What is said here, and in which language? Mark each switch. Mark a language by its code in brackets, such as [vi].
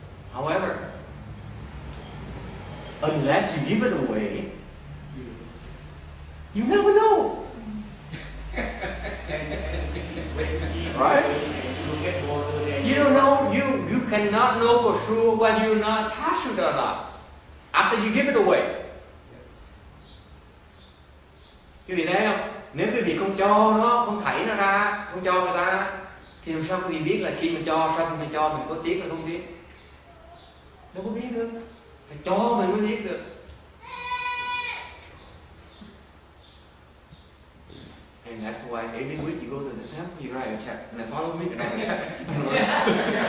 [en] However, unless you give it away, you never know. Right? You don't know. You cannot know for sure whether you're not attached to it or not after you give it away. [vi] Quý vị thấy không? Nếu quý vị không cho nó, không thảy nó ra, không cho người ta, thì làm sao quý vị biết là khi mình cho, sau khi mình cho mình có tiếc hay không tiếc? Đâu có biết được. Phải cho mình mới biết được. [en] And that's why every week you go to the temple, you write a check. And the following week, you write a check.